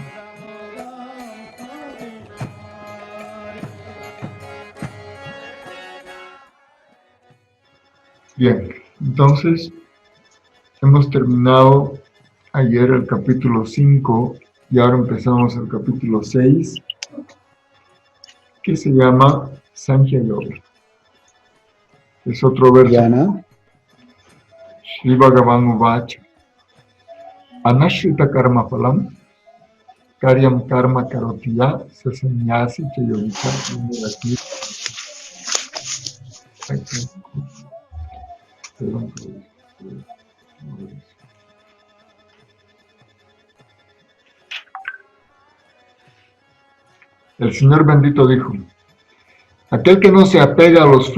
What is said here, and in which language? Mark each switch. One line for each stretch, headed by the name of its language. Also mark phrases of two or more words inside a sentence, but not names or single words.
Spanish: Bien, entonces hemos terminado ayer el capítulo 5 y ahora empezamos el capítulo 6, que se llama Sankhya Yoga. Es otro verso. Yana.
Sanskrit: Shri Bhagavan Uvacha. Anashrita karma phalam karyam karma karotiya sasannyasi chayogita.
Spanish: El Señor bendito dijo: aquel que no se apega a los